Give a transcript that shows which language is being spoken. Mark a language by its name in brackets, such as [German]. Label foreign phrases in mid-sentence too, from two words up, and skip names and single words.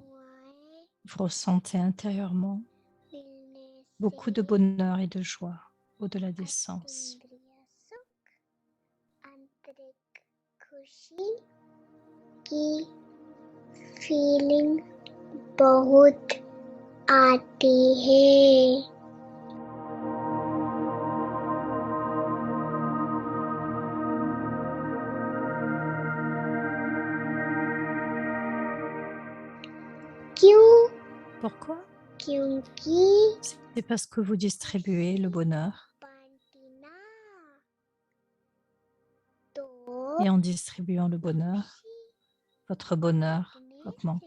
[Hindi] दुआएं [French] vous ressentez intérieurement [Hindi] मिलने [French] beaucoup de [Hindi] से [French] bonheur et de joie au-delà des sens. [Hindi] अतीन्द्रिय सुख आंतरिक खुशी की फीलिंग बहुत आती है क्यों [French] Pourquoi? [Hindi] क्योंकि [French] C'est parce que vous distribuez le bonheur. [Hindi] बांटना तो [French] Et en distribuant le bonheur, votre bonheur [Hindi] बांटने [French] augmente.